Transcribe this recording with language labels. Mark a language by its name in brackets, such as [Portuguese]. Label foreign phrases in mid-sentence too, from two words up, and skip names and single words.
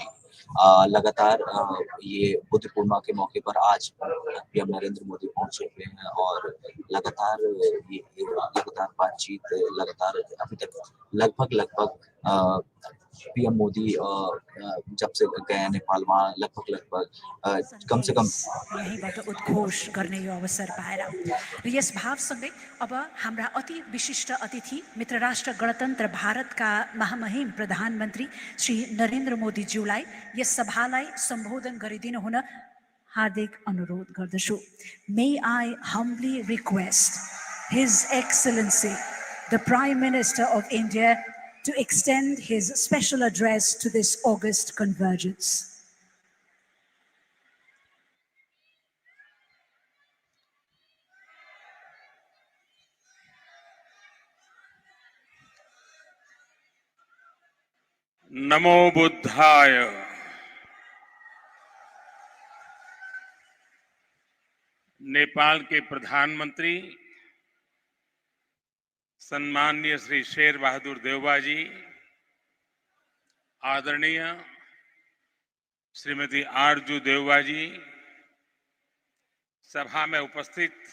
[Hindi] लगातार ये बुद्ध पूर्णिमा के मौके पर आज पीएम नरेंद्र मोदी पहुंचे हुए हैं और लगातार लगातार बातचीत लगातार अभी तक लगभग पीएम मोदी जब से गए हैं नेपाल, वहाँ लगभग कम से कम [Nepali] यहीँबाट उद्घोष गर्ने यो अवसर पाएर र यस भावसँगै अब हाम्रा अति विशिष्ट अतिथि मित्र राष्ट्र गणतन्त्र भारतका महामहिम प्रधानमन्त्री श्री नरेन्द्र मोदीज्यूलाई यस सभालाई सम्बोधन गरिदिनु हुन हार्दिक अनुरोध गर्दछु। [English] May I humbly request His Excellency the Prime Minister of India to extend his special address to this august convergence. [Sanskrit] नमो बुद्धाय। [Hindi] नेपाल के प्रधानमंत्री सम्माननीय श्री शेर बहादुर देउबा जी, आदरणीय श्रीमती आरजू देउबा जी, सभा में उपस्थित